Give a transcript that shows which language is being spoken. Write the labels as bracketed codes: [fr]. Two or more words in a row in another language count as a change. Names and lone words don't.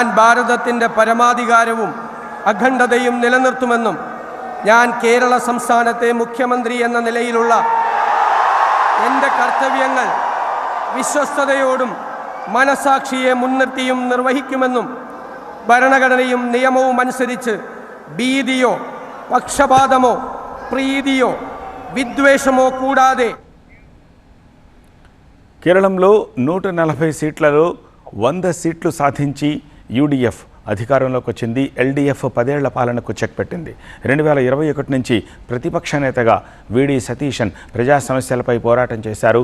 [ml] ഭാരതത്തിൻ്റെ പരമാധികാരവും അഖണ്ഡതയും നിലനിർത്തുമെന്നും ഞാൻ കേരള സംസ്ഥാനത്തെ മുഖ്യമന്ത്രി എന്ന നിലയിലുള്ള എൻ്റെ കർത്തവ്യങ്ങൾ വിശ്വസ്തയോടും മനസാക്ഷിയെ മുൻനിർത്തിയും നിർവഹിക്കുമെന്നും ഭരണഘടനയും നിയമവും അനുസരിച്ച് ഭീതിയോ പക്ഷപാതമോ പ്രീതിയോ വിദ്വേഷമോ കൂടാതെ. [te] కేరళంలో 140 సీట్లలో 100 సీట్లు సాధించి యూడీఎఫ్ అధికారంలోకి వచ్చింది. ఎల్డీఎఫ్ 10 ఏళ్ల పాలనకు చెక్ పెట్టింది. 2021 నుంచి ప్రతిపక్ష నేతగా వీడి సతీశన్ ప్రజా సమస్యలపై పోరాటం చేశారు.